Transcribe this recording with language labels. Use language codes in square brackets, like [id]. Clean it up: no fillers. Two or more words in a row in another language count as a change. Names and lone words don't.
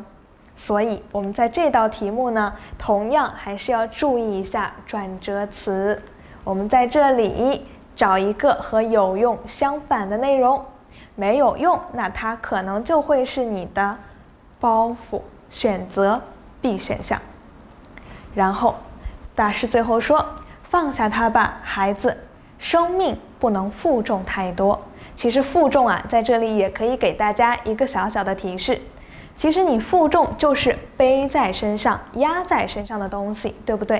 [zh] 所以我们在這道題目呢，同樣還是要注意一下轉折詞。我們在這裡找一個和有用相反的內容。沒有用，那它可能就會是你的包袱，選擇 B 選項。然後大師最後說，放下它吧，孩子，生命不能負重太多。其實負重啊，在這裡也可以給大家一個小小的提示。其實你負重就是背在身上、壓在身上的東西，對不對？